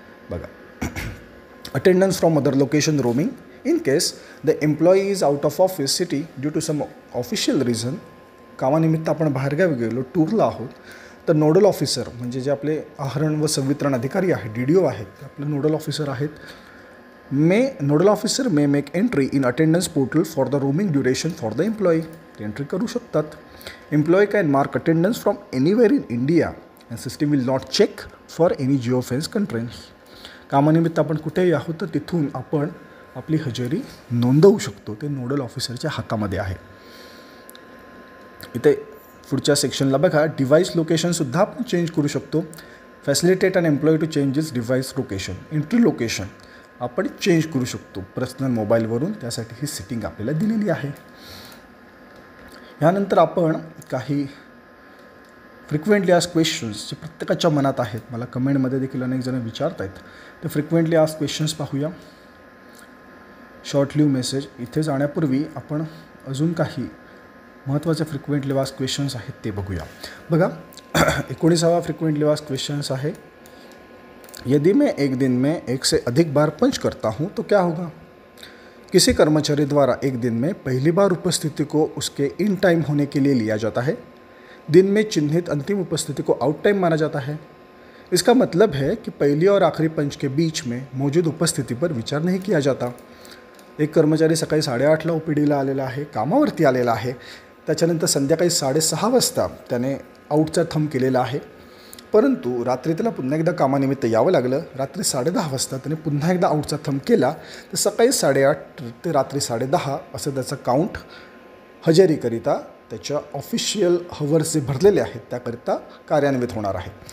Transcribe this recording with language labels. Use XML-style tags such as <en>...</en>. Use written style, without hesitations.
<mr>बघा,</mr> <en>Attendance from other location, roaming. In case the employee is out of office city due to some official reason,</en> <mr>कामानिमित्त आपण बाहेरगावी गेलो, टूरला आहोत, तर नोडल ऑफिसर म्हणजे जे आपले आहरण व संवितरण अधिकारी आहेत, DDO आहेत, ते आपले नोडल ऑफिसर आहेत.</mr> <en>Nodal officer may make entry in attendance portal for the roaming duration for the employee.</en> <mr>ते एंट्री करू शकतात.</mr> <en>Employee can mark attendance from anywhere in India and system will not check for any geo fence constraints.</en> <mr>कामानिमित्त आपण कुठेही आहोत तर तिथून आपण आपली हजेरी नोंदवू शकतो. ते नोडल ऑफिसरच्या हातामध्ये आहे. इथे पुढच्या सेक्शनला बघा, डिव्हाइस लोकेशनसुद्धा आपण चेंज करू शकतो.</mr> <en>Facilitate an employee to changes device location.</en> <mr>Entry location आपण चेंज करू शकतो पर्सनल मोबाईलवरून, त्यासाठी ही सेटिंग आपल्याला दिलेली आहे. यानंतर आपण काही फ्रिक्वेंटली आस्क्ड क्वेश्चन्स जे प्रत्येकाच्या मनात आहेत, मला कमेंटमध्ये देखील अनेक जण विचारत आहेत, ते फ्रिक्वेंटली आस्क्ड क्वेश्चन्स पाहूया. Short leave message. इथे जाण्यापूर्वी आपण अजून काही महत्त्वाचे फ्रिक्वेंटली आस्क्ड क्वेश्चन्स आहेत ते बघूया. बघा, 19वा फ्रिक्वेंटली आस्क्ड क्वेश्चन्स आहे,</mr> <hi>यदि मैं एक दिन में 1 से अधिक बार पंच करता हूँ तो क्या होगा. किसी कर्मचारी द्वारा एक दिन में पहली बार उपस्थिति को उसके इन टाइम होने के लिए लिया जाता है. दिन में चिन्हित अंतिम उपस्थिति को आउट टाइम माना जाता है. इसका मतलब है कि पहली और आखिरी पंच के बीच में मौजूद उपस्थिति पर विचार नहीं किया जाता.</hi> <mr>एक कर्मचारी सकाळी 8:30ला OPDला आलेला आहे, कामावरती आलेला आहे. त्याच्यानंतर संध्याकाळी 6:30 वाजता त्याने आउटचा थंब केलेला आहे, परंतु रात्री त्याला पुन्हा एकदा कामानिमित्त यावं लागलं. रात्री 10:30 वाजता त्याने पुन्हा एकदा आउटचा थंब केला, तर सकाळी 8:30 ते रात्री 10:30 असं त्याचं काउंट हजेरीकरिता त्याच्या ऑफिशियल हवर्स जे भरलेले आहेत त्याकरिता कार्यान्वित होणार आहे.</mr>